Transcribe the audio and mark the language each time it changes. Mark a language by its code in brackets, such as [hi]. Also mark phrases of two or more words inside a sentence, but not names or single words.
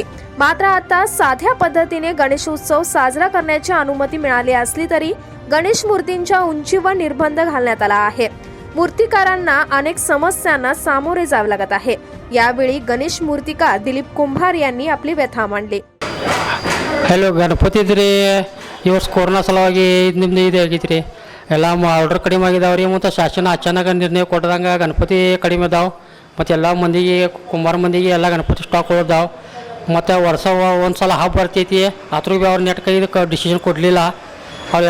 [mr] मात्र आता साध्या पद्धतीने गणेश उत्सव साजरा करण्याची अनुमती मिळाली असली तरी गणेश मूर्तींच्या उंचीवर निर्बंध घालण्यात आला आहे. मूर्तिकारांना अनेक समस्यांना सामोरे जावे लागत आहे. यावेळी गणेश मूर्तिकार दिलीप कुंभार यांनी आपली व्यथा मांडली. [kn] ಹಲೋ ಗಣಪತಿ ಇದ್ರಿ ಈ ವರ್ಷ ಕೊರೋನಾ ಸಲುವಾಗಿ ನಿಮ್ದು ಇದು ಆಗೈತೆ ರೀ. ಎಲ್ಲ ಆರ್ಡರ್ ಕಡಿಮೆ ಆಗಿದಾವೆ ರೀ. ಮತ್ತು ಶಾಸನ ಅಚಾನಕ ನಿರ್ಣಯ ಕೊಟ್ಟದಂಗೆ ಗಣಪತಿ ಕಡಿಮೆ ಇದಾವೆ. ಮತ್ತು ಎಲ್ಲ ಮಂದಿಗೆ ಕುಂಬಾರ ಮಂದಿಗೆ ಎಲ್ಲ ಗಣಪತಿ ಸ್ಟಾಕ್ ಉಳಿದಾವೆ. ಮತ್ತು ವರ್ಷ ಒಂದು ಸಲ ಹಬ್ಬ ಬರ್ತೈತಿ, ಅದ್ರ ಭೀ ಅವ್ರು ನೆಟ್ ಕೈ ಡಿಸಿಷನ್ ಕೊಡಲಿಲ್ಲ.